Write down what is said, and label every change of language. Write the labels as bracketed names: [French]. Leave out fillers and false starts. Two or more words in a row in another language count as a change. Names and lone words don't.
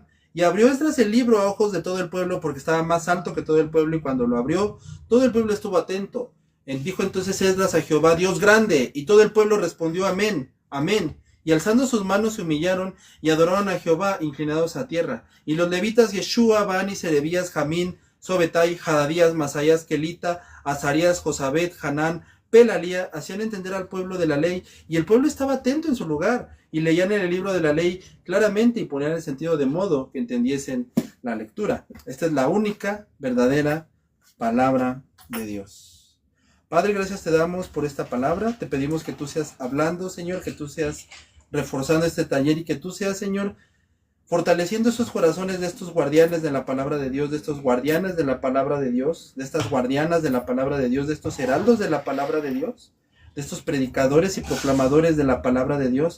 [Spanish] Y abrió Esdras el libro a ojos de todo el pueblo, porque estaba más alto que todo el pueblo, y cuando lo abrió, todo el pueblo estuvo atento. Dijo entonces Esdras a Jehová, Dios grande, y todo el pueblo respondió amén, amén. Y alzando sus manos se humillaron y adoraron a Jehová, inclinados a tierra. Y los levitas Yeshua, Bani, Serebías, Jamín, Sobetai, Jadadías, Masaías, Kelita, Azarías, Josabet, Hanán, Pelalía, hacían entender al pueblo de la ley, y el pueblo estaba atento en su lugar, y leían en el libro de la ley claramente, y ponían el sentido de modo que entendiesen la lectura. Esta es la única verdadera palabra de Dios. Padre, gracias te damos por esta palabra. Te pedimos que tú seas hablando, Señor, que tú seas reforzando este taller y que tú seas, Señor, fortaleciendo esos corazones de estos guardianes de la palabra de Dios, de estos guardianes de la palabra de Dios, de estas guardianas de la palabra de Dios, de estos heraldos de la palabra de Dios, de estos predicadores y proclamadores de la palabra de Dios.